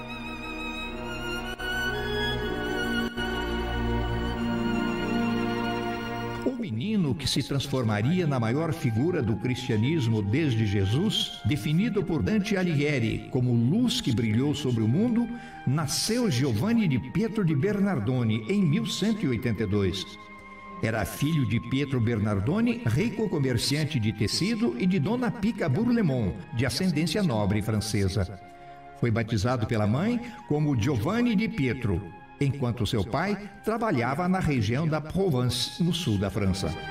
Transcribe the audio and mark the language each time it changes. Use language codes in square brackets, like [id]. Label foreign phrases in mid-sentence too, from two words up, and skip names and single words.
[pt] Que se transformaria na maior figura do cristianismo desde Jesus, definido por Dante Alighieri como luz que brilhou sobre o mundo, nasceu Giovanni di Pietro di Bernardoni em 1182. Era filho de Pietro Bernardoni, rico comerciante de tecido, e de Dona Pica Bourlemont, de ascendência nobre francesa. Foi batizado pela mãe como Giovanni di Pietro, enquanto seu pai trabalhava na região da Provence, no sul da França.